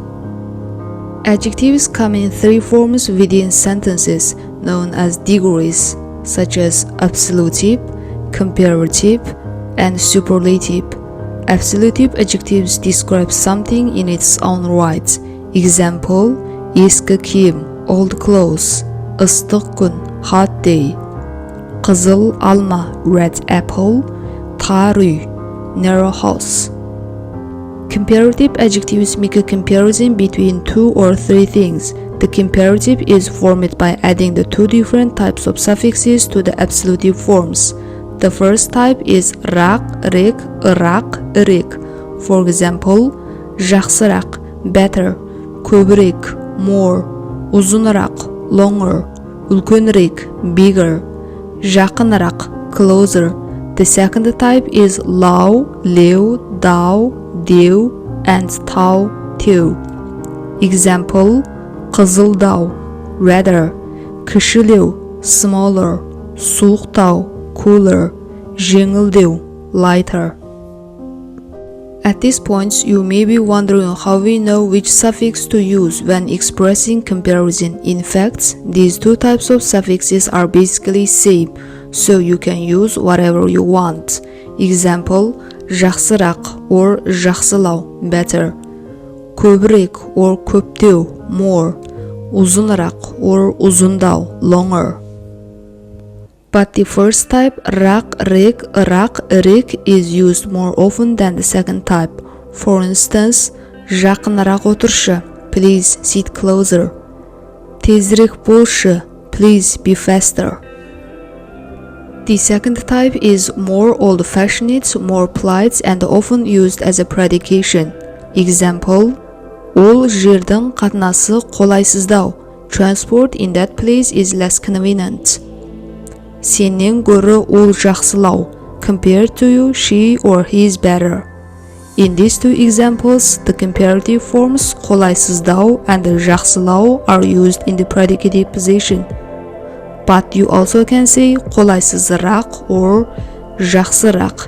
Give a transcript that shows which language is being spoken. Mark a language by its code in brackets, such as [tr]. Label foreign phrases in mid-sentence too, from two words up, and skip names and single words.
[en] Adjectives come in three forms within sentences known as degrees, such as absolutive, comparative, and superlative. Absolutive adjectives describe something in its own right. Example, [kk] ескі киім, [en] old clothes, [kk] ыстық күн, [en] hot day. [kk] Қызыл алма, [en] red apple, [kk] тар үй, [en] narrow house. Comparative adjectives make a comparison between two or three things. The comparative is formed by adding the two different types of suffixes to the absolutive forms. The first type is [kk] рақ, рек, ырақ, ірек. [en] For example, [kk] жақсырақ, better, көбірек, more, ұзынырақ, longer, үлкенірек, bigger, жақынырақ, [en] closer. The second type is [kk] лау, леу, дау, деу, [en] and [kk] тау, теу. Example, қызылдау, redder, кішілеу, smaller, суықтау, cooler, жеңілдеу, [en] lighter. At this point, you may be wondering how we know which suffix to use when expressing comparison. In fact, these two types of suffixes are basically same, so you can use whatever you want. Example, жақсырақ or жақсылау, better. Көбірек or көптеу, more. Ұзынырақ or ұзындау, longer. But the first type, [kk] рақ, рік, ырақ, ірік, [en] is used more often than the second type. For instance, [kk] жақынырақ отыршы, [en] please sit closer. [kk] Тезірек болшы, [en] please be faster. The second type is more old-fashioned, more polite, and often used as a predication. Example, [kk] ол жердің қатынасы қолайсыздау. [en] Transport in that place is less convenient. [kk] Сенен гөрі ол жақсылау. [en] Compared to you, she or he is better. In these two examples, the comparative forms қолайсыздау and жақсылау are used in the predicative position. But you also can say қолайсызырақ or жақсырақ.